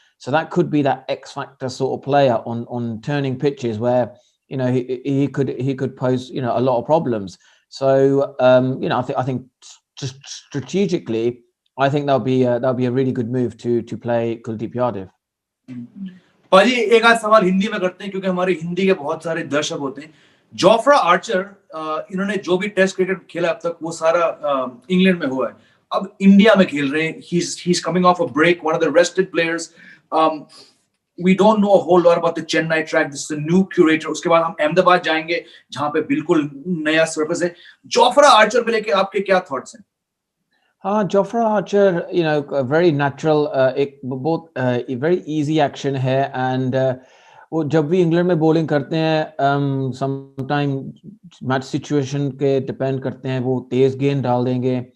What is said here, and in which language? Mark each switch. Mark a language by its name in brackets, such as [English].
[English] So that could be that X factor sort of player on turning pitches where he could pose a lot of problems. So I think just strategically, I think that'll be a really good move to play Kuldeep Yadav. [Hindi] पाजी एक आध सवाल हिंदी में करते हैं क्योंकि हमारे हिंदी के बहुत सारे दर्शक होते हैं. जोफ्रा आर्चर इन्होंने जो भी टेस्ट क्रिकेट खेला अब तक वो सारा इंग्लैंड में हुआ है. अब इंडिया में खेल रहे हैं. [English] He's coming off a break, one of the rested players. We don't know a whole lot about the Chennai track. This is a new curator. [Hindi] उसके बाद हम अहमदाबाद जाएंगे जहां पे बिल्कुल नया सरफेस है. जोफ्रा आर्चर पे लेके आपके क्या थॉट्स हैं? हाँ, जोफ्रा आर्चर, [English] very natural, [Hindi] एक बहुत [English] very easy action [Hindi] है, [English] and [Hindi] वो जब भी इंग्लैंड में बॉलिंग करते हैं, समटाइम मैच सिचुएशन के डिपेंड करते हैं, वो तेज गेंद डाल देंगे.